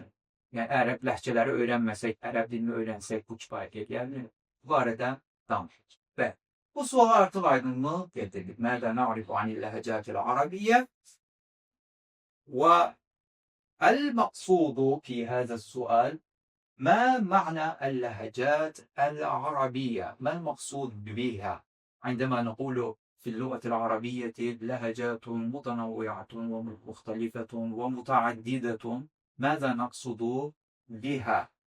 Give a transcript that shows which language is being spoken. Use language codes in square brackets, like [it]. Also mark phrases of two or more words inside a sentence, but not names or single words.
[az] Yəni, ərəb ləhcələri öyrənməsək, ərəb dilini öyrənsək, bu kifayət edərmi? Bu barədə danışırıq. Və bu suala artıq aydınlıq getirdik. [ar] ماذا نعرف عن اللهجات العربية و المقصود في هذا السؤال ما معنى اللهجات العربية؟ ما المقصود بها عندما نقول في اللغة العربية لهجات متنوعة ومختلفة ومتعددة؟ ماذا نقصد بها؟